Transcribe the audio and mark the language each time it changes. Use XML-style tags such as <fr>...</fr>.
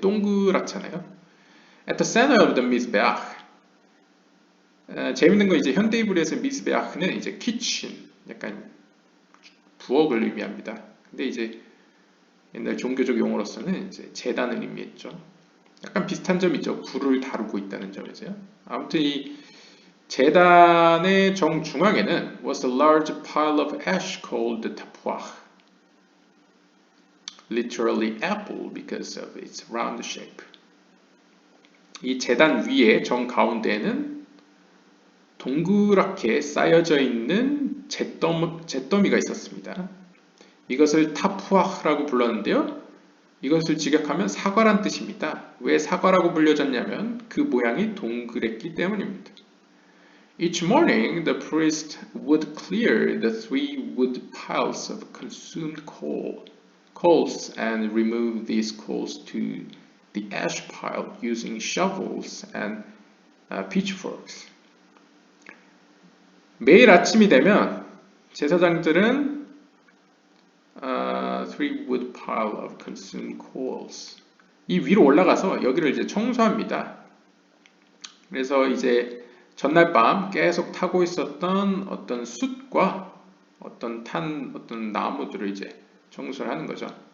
<ko>동그랗잖아요.</ko> <en>At the center of the mizbeach.</en> <ko>재밌는 건 이제 현대이블에서 미즈베아흐는 이제 키친, 약간 부엌을 의미합니다. 근데 이제 옛날 종교적 용어로서는 이제 제단을 의미했죠. 약간 비슷한 점이 있죠. 불을 다루고 있다는 점에서요. 아무튼 이 제단의 정중앙에는</ko> <en>was a large pile of ash called the tappuach, literally apple because of its round shape.</en> <ko>이 제단 위에 정가운데에는 동그랗게 쌓여져 있는 잿더미가 있었습니다. 이것을 타푸아흐라고 불렀는데요. 이것을 직역하면 사과란 뜻입니다. 왜 사과라고 불려졌냐면 그 모양이 동그랬기 때문입니다.</ko> <en>Each morning, the priest would clear the 3 wood piles of consumed coals and remove these coals to the ash pile using shovels and pitchforks.</en> <ko>매일 아침이 되면 제사장들은</ko> <en>3 wood pile of consumed coals</en> <ko>이 위로 올라가서 여기를 이제 청소합니다. 그래서 이제 전날 밤 계속 타고 있었던 어떤 숯과 어떤 나무들을 이제 청소를 하는 거죠.</ko>